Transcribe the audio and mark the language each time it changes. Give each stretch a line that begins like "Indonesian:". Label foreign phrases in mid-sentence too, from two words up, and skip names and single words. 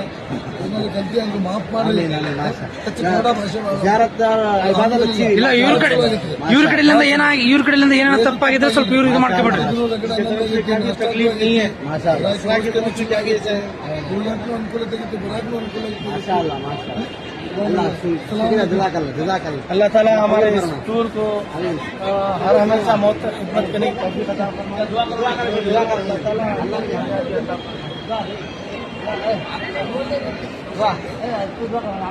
Kannada: ಏನಾದ್ರು ಗಂಟೆ ಅಂದ್ರೆ ಮಾಫ್ ಮಾಡಿ ಹೆಚ್ಚು ಕನ್ನಡ ಭಾಷೆ ಇಲ್ಲ ಇವ್ರ ಕಡೆಯಿಂದ ಏನಾರ ತಪ್ಪಾಗಿದ್ರೆ ಸ್ವಲ್ಪ ಇವ್ರು ಇದು ಮಾಡ್ಕೊಬಿಡ್ರಿ. ಅನುಕೂಲತೆ ಬರಾಕ್ನು ಅನುಕೂಲ
Hindi: अल्लाह ताला हमारे इस टूर को हर हमेशा मौत तक खिदमत करने की तौफीक अता फरमाए।